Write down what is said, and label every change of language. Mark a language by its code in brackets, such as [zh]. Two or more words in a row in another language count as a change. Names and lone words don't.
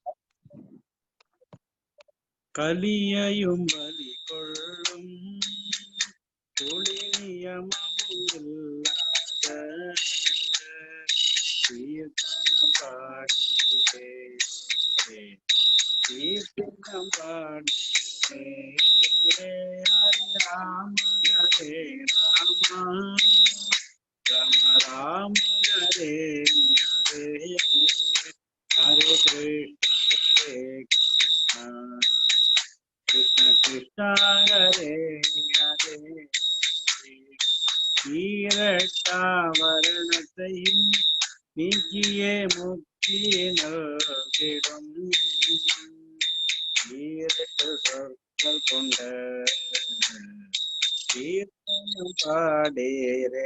[ta] கலியையும் பலி கொள்ளும் ஒளியமுமில்லாத கீர்த்தனம் பாடியே கீர்த்தனம் பாடியே. [sa] हरे राम हरे राम हरे हरे हरे कृष्ण कृष्ण कृष्ण हरे हरे. [ta] ஈரட்டாவரணத்தையும் நீக்கியே முக்தியை நல்கிடும் ஈரட்டு சொற்கள் கொண்ட கீர்த்தனம் பாடேரே.